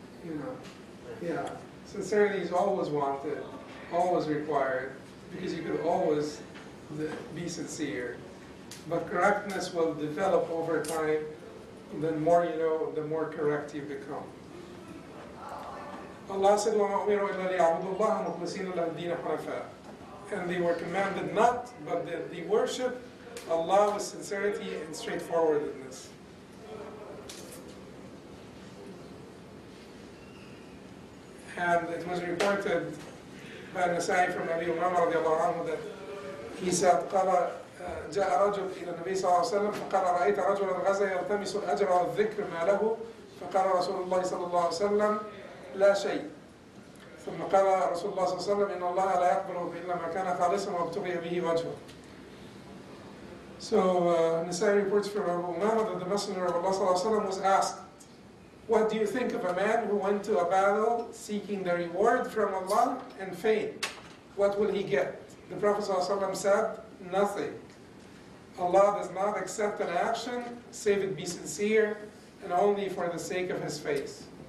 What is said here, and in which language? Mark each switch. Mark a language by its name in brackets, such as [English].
[English] You know. Yeah. Sincerity is always wanted, always required, because you could always be sincere. But correctness will develop over time. The more you know, the more correct you become. Allah said, [Arabic] وَمَأْمِرُوا إِلَّا لِيَعْبُدُوا اللَّهَ مُخْلِصِينَ لَهُ الدِّينَ حُنَفَاءَ. [English] And they were commanded not, but that they worship Allah with sincerity and straightforwardness. And it was reported by Nasa'i from Abi Umama radiallahu anhu that he said, [Arabic] قَالَ جَاءَ رَجُلٌ إِلَى النَّبِيِّ صَلَّى اللَّهُ عَلَيْهِ وَسَلَّمَ فَقَالَ رَأَيْتَ رَجُلًا غَزَا يَلْتَمِسُ الْأَجْرَ وَالذِّكْرَ مَا لَهُ فَقَالَ رَسُولُ اللَّهِ صَلَّى اللَّهُ عَلَيْهِ وَسَلَّمَ لَا شَيْءَ ثُمَّ قَالَ رَسُولُ اللَّهِ صَلَّى اللَّهُ عَلَيْهِ وَسَلَّمَ إِنَّ اللَّهَ لَا يَقْبَلُ إِلَّا مَا كَانَ خَالِصًا وَابْتُغِيَ بِهِ وَجْهَهُ. [English] So Nasa'i reports from Abu Umama that the Messenger of Allah [Arabic] صلى الله عليه وسلم [English] was asked, what do you think of a man who went to a battle seeking the reward from Allah and fame? What will he get? The Prophet [Arabic] صلى الله عليه وسلم [English] said, nothing. Allah does not accept an action, save it be sincere, and only for the sake of his face.